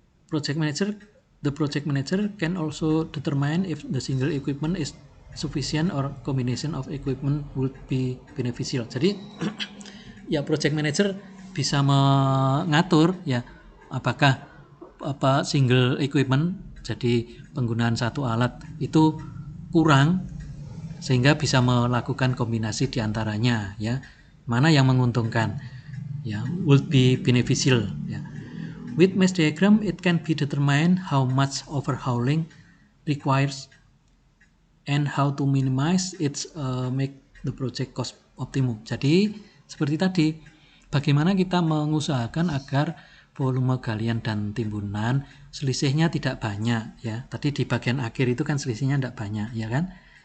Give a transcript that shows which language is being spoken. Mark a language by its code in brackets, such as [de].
[en] The project manager can also determine if the single equipment is sufficient or combination of equipment would be beneficial. [id] Jadi ya project manager bisa mengatur ya apakah single equipment, jadi penggunaan satu alat itu kurang sehingga bisa melakukan kombinasi di antaranya ya. Mana yang menguntungkan ya, [en] would be beneficial [id] ya. [en] With mesh diagram it can be determined how much overhauling requires and how to minimize it, make the project cost optimum. [id] Jadi seperti tadi, bagaimana kita mengusahakan agar volume galian dan timbunan selisihnya tidak banyak ya. Tadi di bagian akhir itu kan selisihnya tidak banyak ya kan.